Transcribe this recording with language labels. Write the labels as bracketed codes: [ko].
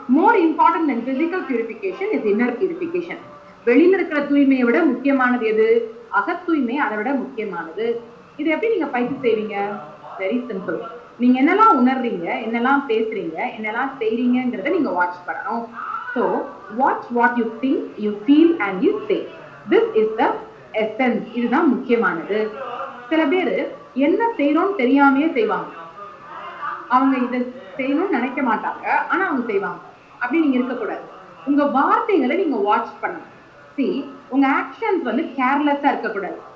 [en] More important then physical purification is inner purification. [ta] வெளியில இருக்கிற தூய்மையை விட முக்கியமானது எது? அகத்தூய்மை அதை விட முக்கியமானது. இது எப்படி நீங்க பயிற்சி செய்வீங்க? Very simple. நீங்க என்னெல்லாம் உணர்றீங்க, என்னெல்லாம் பேசுறீங்க, என்னெல்லாம் செய்றீங்கிறத நீங்க வாட்ச் பண்ணணும். [en] So watch what you think, you feel and you say. This is the essence. [ta] இதுதான் முக்கியமானது. சில பேர் என்ன செய்யறோம்னு தெரியாமையே செய்வாங்க. அவங்க இதை செய்யணும்னு நினைக்க மாட்டாங்க, ஆனா அவங்க செய்வாங்க. அப்படி நீங்க இருக்கக்கூடாது. உங்க வார்த்தைகளை நீங்க வாட்ச் பண்ணணும். உங்க ஆக்ஷன்ஸ் வந்து கேர்லெஸ்ஸா இருக்கக்கூடாது.